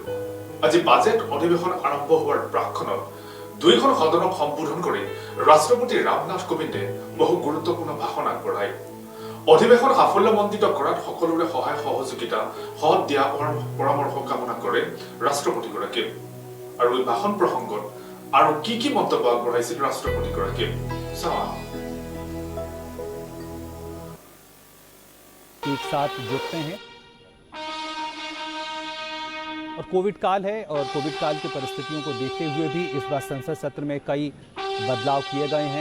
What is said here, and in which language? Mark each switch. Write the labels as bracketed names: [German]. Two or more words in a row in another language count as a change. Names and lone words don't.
[Assamese] আজি বাজেট অধিৱেশন আৰম্ভ হোৱাৰ প্ৰাকক্ষণত দুইখন সদনক সম্বোধন কৰি ৰাষ্ট্ৰপতি ৰামনাথ কোবিন্দে বহু গুৰুত্বপূৰ্ণ ভাষণ আগবঢ়ায়। অধিৱেশন সাফল্যমণ্ডিত কৰাত সকলোৰে সহায় সহযোগিতা সৎ দিয়া পৰামৰ্শ কামনা কৰে ৰাষ্ট্ৰপতিগৰাকীয়ে। আৰু এই ভাষণ প্ৰসংগত আৰু কি মন্তব্য আগবঢ়াইছিল ৰাষ্ট্ৰপতিগৰাকীয়ে চাওঁ। [Hindi] एक साथ जुटते हैं और कोविड काल है और कोविड काल की परिस्थितियों को देखते हुए भी इस बार संसद सत्र में कई बदलाव किए गए हैं।